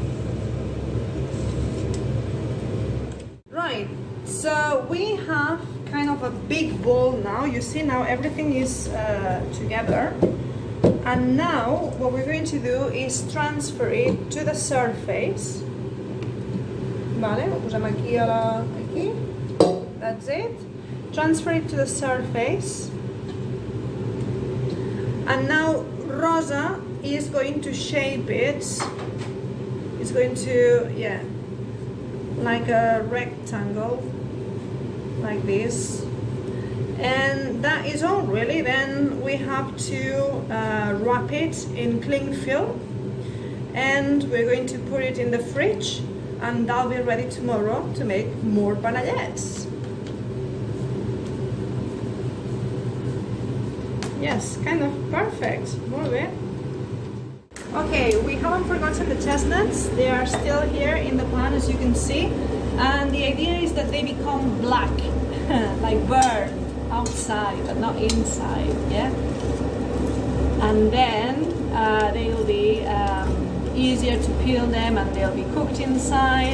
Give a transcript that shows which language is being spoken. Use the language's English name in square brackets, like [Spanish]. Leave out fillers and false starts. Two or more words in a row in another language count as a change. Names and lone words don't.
[English] Right, so we have kind of a big bowl now. You see now everything is together. And now what we're going to do is transfer it to the surface. [Catalan] Vale, lo posem aquí aquí. [English] That's it. Transfer it to the surface. And now Rosa is going to shape it. It's going to, like a rectangle, like this. And that is all really. Then we have to wrap it in cling film, and we're going to put it in the fridge, and that'll be ready tomorrow to make more panellets. Yes, kind of perfect. [Spanish] Muy bien. [English] Okay, we haven't forgotten the chestnuts. They are still here in the pan, as you can see, and the idea is that they become black, like burned outside but not inside, yeah? And then they'll be easier to peel them, and they'll be cooked inside.